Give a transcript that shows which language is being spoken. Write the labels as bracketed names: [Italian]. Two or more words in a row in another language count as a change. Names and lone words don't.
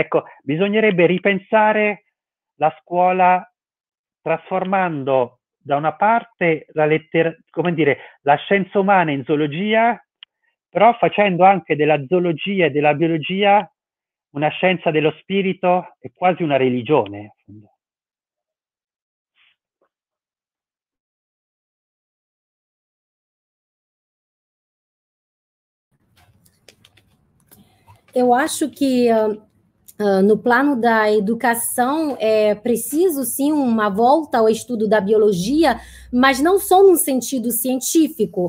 [Italian] Ecco, bisognerebbe ripensare la scuola trasformando da una parte la scienza umana in zoologia, però facendo anche della zoologia e della biologia una scienza dello spirito e quasi una religione. [Portuguese] Eu acho que no plano da educação é preciso sim uma volta ao estudo da biologia, mas não só num sentido científico.